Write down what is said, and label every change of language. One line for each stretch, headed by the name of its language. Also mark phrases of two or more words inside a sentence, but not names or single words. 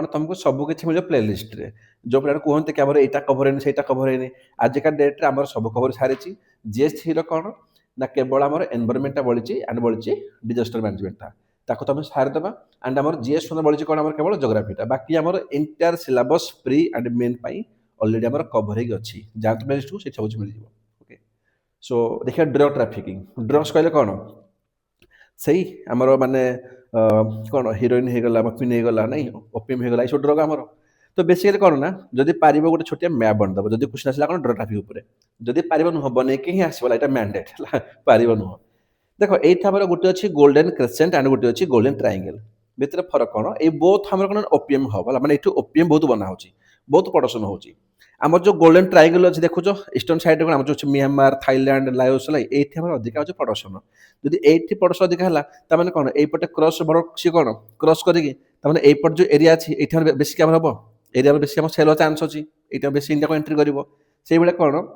Odia: ତୁମକୁ ସବୁ କିଛି ମିଳିବ
English: play listରେ
Odia: ଯେଉଁ ପିଲାଟା କୁହନ୍ତି କି ଆମର ଏଇଟା କଭର ହେଇନି ସେଇଟା କଭର ହେଇନି ଆଜିକା ଡେଟ୍ରେ ଆମର ସବୁ କଭର ସାରିଛି GS3ର କ'ଣ ନା କେବଳ ଆମର ଏନଭାରମେଣ୍ଟଟା ବଳିଛି ଆଣ୍ଡ ବଳିଛି
English: disaster managementଟା
Odia: ତାକୁ ତୁମେ ସାରିଦେବା ଆଣ୍ଡ ଆମର GS1 ବଳିଛି କ'ଣ ଆମର କେବଳ ଜୋଗ୍ରାଫିଟା ବାକି ଆମର
English: entire syllabus pre and main
Odia: ପାଇଁ ଅଲରେଡ଼ି ଆମର କଭର ହେଇକି ଅଛି ଯାହା ତୁମେ ଲିଷ୍ଟକୁ ସେଠି ସବୁ ମିଳିଯିବ ଓକେ
Hindi: सो देखिए
English: drug trafficking
Odia: ଡ୍ରଗ୍ସ କହିଲେ କ'ଣ ସେଇ ଆମର ମାନେ କ'ଣ ହିରୋଇନ୍ ହେଇଗଲା ମଫିନ୍ ହେଇଗଲା ନାଇଁ ଓପିଏମ୍ ହେଇଗଲା ଏଇସବୁ ଡ୍ରଗ୍ ଆମର ତ ବେସିକାଲି କ'ଣ ନା ଯଦି ପାରିବ ଗୋଟେ ଛୋଟିଆ ମ୍ୟାପ୍ ବନେଇଦେବ ଯଦି କ୍ୱେଶ୍ଚନ୍ ଆସିଲା କ'ଣ
English: drug traffic
Odia: ଉପରେ ଯଦି ପାରିବ ନୁହଁ ବନେଇକି ହିଁ ଆସିବ ଏଇଟା ମ୍ୟାଣ୍ଡେଟ୍ ହେଲା ପାରିବ ନୁହଁ ଦେଖ ଏଇଠି ଆମର ଗୋଟେ ଅଛି
English: golden crescent
Odia: ଆଣ୍ଡ ଗୋଟେ ଅଛି
English: golden triangle
Odia: ଭିତରେ ଫରକ କ'ଣ ଏଇ ବୋଥ୍ ଆମର କ'ଣ
English: opium hub
Odia: ହେଲା ମାନେ ଏଇଠୁ ଓପିଏମ୍ ବହୁତ ବନା ହେଉଛି ବହୁତ ପ୍ରଡକ୍ସନ୍ ହେଉଛି ଆମର ଯେଉଁ
English: golden triangle
Odia: ଅଛି ଦେଖୁଛ
English: eastern sideରେ
Odia: କ'ଣ ଆମର ଯେଉଁ ଅଛି ମିଆଁମାର ଥାଇଲାଣ୍ଡ ଲାଓସ୍ ହେଲା ଏଇଠି ଆମର ଅଧିକା ହେଉଛି ପ୍ରଡକ୍ସନ୍ ଯଦି ଏଇଠି ପ୍ରଡକ୍ସନ୍ ଅଧିକା ହେଲା ତାମାନେ କ'ଣ ଏଇପଟେ କ୍ରସ୍ ବଡ଼ ସିଏ କ'ଣ କ୍ରସ୍ କରିକି ତାମାନେ ଏଇପଟେ ଯେଉଁ ଏରିଆ ଅଛି ଏଇଠି ଆମର ବେଶୀ ଆମର ହେବ ଏରିଆରେ ବେଶୀ ଆମର
English: sell chance
Odia: ଅଛି ଏଇଟା ବେଶୀ ଇଣ୍ଡିଆକୁ ଏଣ୍ଟ୍ରି କରିବ ସେଇଭଳିଆ କ'ଣ